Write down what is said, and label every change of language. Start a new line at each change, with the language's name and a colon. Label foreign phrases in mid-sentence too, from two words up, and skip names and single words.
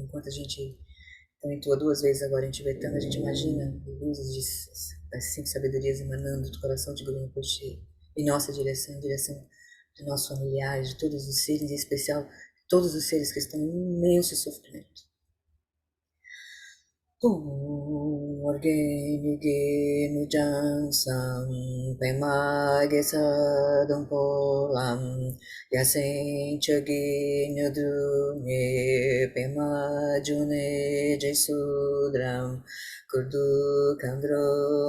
Portuguese: Enquanto a gente entoa 2 vezes agora em tibetano, a gente imagina luzes das 5 sabedorias emanando do coração de Guru Rinpoche em nossa direção, em direção de nossos familiares, de todos os seres, em especial todos os seres que estão em imenso sofrimento.
Tibetan: ཨོ་རྒྱན་ནུབ་བྱང་མཚམས། པདྨ་གེ་སར་སྡོང་པོ་ལ། ཡ་མཚན་མཆོག་གི་དངོས་གྲུབ་བརྙེས། པདྨ་འབྱུང་གནས་ཞེས་སུ་གྲགས། འཁོར་དུ་མཁའ་འགྲོ